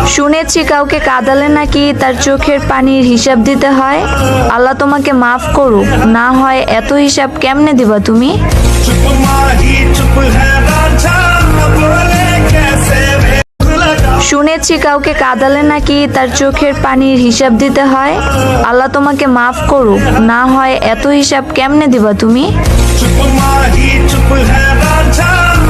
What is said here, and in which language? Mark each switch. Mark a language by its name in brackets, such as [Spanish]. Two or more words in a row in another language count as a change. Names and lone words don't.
[Bangla] শুনেছি কাউকে কাঁদালে নাকি তার চোখের পানির হিসাব দিতে হয়। আল্লাহ তোমাকে মাফ করুক, না হয় এত হিসাব কেমনে দিবা তুমি? [Hindi] चुप माही चुप है रांझा बोले कैसे लगा [Bangla] শুনেছি কাউকে কাঁদালে নাকি তার চোখের পানির হিসাব দিতে হয়। আল্লাহ তোমাকে মাফ করুক, না হয় এত হিসাব কেমনে দিবা তুমি? [Hindi] चुप माही चुप है रांझा